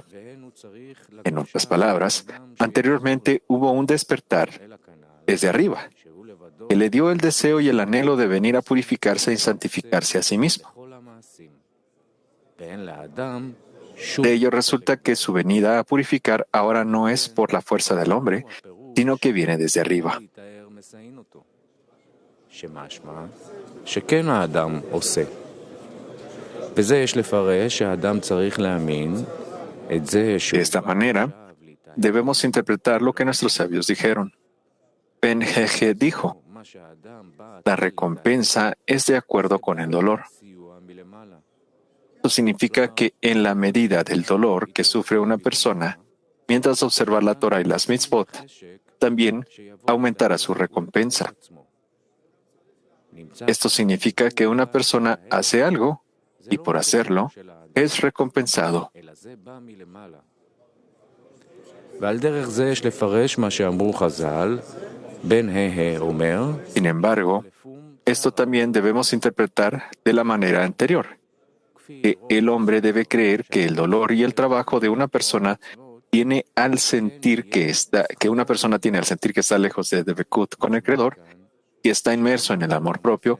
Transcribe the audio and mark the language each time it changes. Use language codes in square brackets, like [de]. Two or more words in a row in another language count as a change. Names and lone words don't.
[es] En otras palabras, anteriormente hubo un despertar desde arriba, que le dio el deseo y el anhelo de venir a purificarse y santificarse a sí mismo. De ello resulta que su venida a purificar ahora no es por la fuerza del hombre, sino que viene desde arriba. [he] שכן האדם עושה. בזה יש לפרש שהאדם צריך להאמין את זה [es] De esta manera, debemos interpretar lo que nuestros sabios dijeron. Ben Heje dijo, la recompensa es de acuerdo con el dolor. Esto significa que en la medida del dolor que sufre una persona, mientras observa la Torah y las mitzvot, también aumentará su recompensa. Esto significa que una persona hace algo y por hacerlo es recompensado. [he] ועל דרך זה יש לפרש מה שאמרו חז"ל, בן אומר, [es] Sin embargo, esto también debemos interpretar de la manera anterior, que el hombre debe creer que el dolor y el trabajo de una persona tiene al sentir que una persona tiene al sentir que está lejos de Debekut con el Creador y está inmerso en el amor propio.